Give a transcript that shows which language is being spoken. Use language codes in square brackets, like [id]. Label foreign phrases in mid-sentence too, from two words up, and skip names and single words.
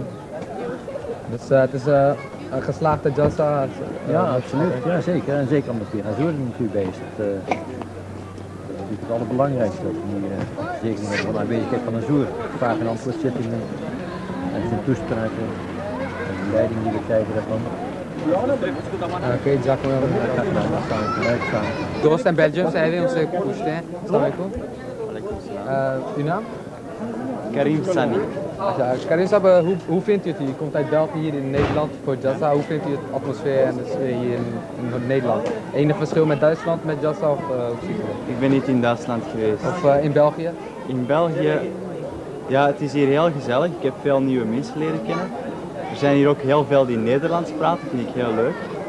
[nl] Dus het is een geslaagde jalsa. Ja, absoluut. Ja, zeker. En zeker omdat hier Azur er natuurlijk bij is. Dat is het allerbelangrijkste. Dat we hier zeker met de aanwezigheid van Azur, vraag- en antwoordzittingen en zijn toespraken en de leiding die we krijgen daarvan. [ur] اوکے جاکو دوست ہیں بیلجیم سے آئے ہوئے ان سے پوچھتے ہیں [ar] السلام علیکم [ur] نام Karim Sani. [nl] Karim साहब hoe vindt u het hier? U komt uit België hier in Nederland voor Jalsa. Hoe vindt u het atmosfeer en de sfeer hier in Nederland? Enig verschil met Duitsland met Jalsa of hoe ziet u het? Ik ben niet in Duitsland geweest. Of in België? In België, ja, het is hier heel gezellig. Ik heb veel nieuwe mensen leren kennen. Er zijn hier ook heel veel die Nederlands praten, vind ik heel leuk.